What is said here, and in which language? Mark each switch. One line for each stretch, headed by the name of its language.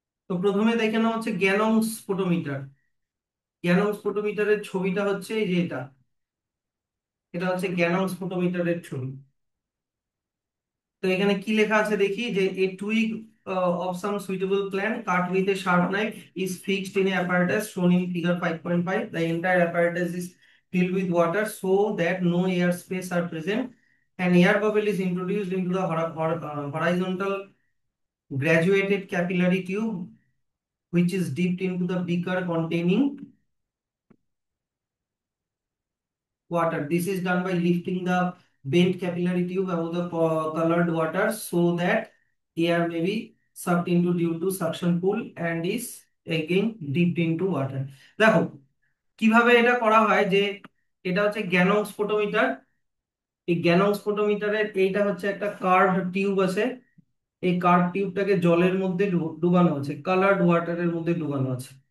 Bangla: তো প্রথমে দেখে নেওয়া হচ্ছে গ্যানং স্পোটোমিটার। গ্যানং স্পোটোমিটারের ছবিটা হচ্ছে এই যে এটা, এটা হচ্ছে গ্যানং স্পোটোমিটারের ছবি। তো এখানে কি লেখা আছে দেখি, যে
English: A twig of some suitable plant cut with a sharp knife is fixed in a apparatus shown in figure 5.5. The entire apparatus is filled with water so that no air space are present. An air bubble is introduced into the horizontal graduated capillary tube which is dipped into the beaker containing water. This is done by lifting the bent capillary tube above the colored water so that air may be sucked into due to suction pull and is again dipped into water.
Bangla: দেখো কিভাবে এটা করা হয়, যে এটা হচ্ছে গ্যানং স্পোটোমিটার। এই গ্যানং স্পোটোমিটারের এইটা হচ্ছে একটা কার্ভ টিউব আছে, এই কার্ভ টিউবটাকে জলের মধ্যে ডুবানো আছে, কালার্ড ওয়াটারের মধ্যে ডুবানো আছে।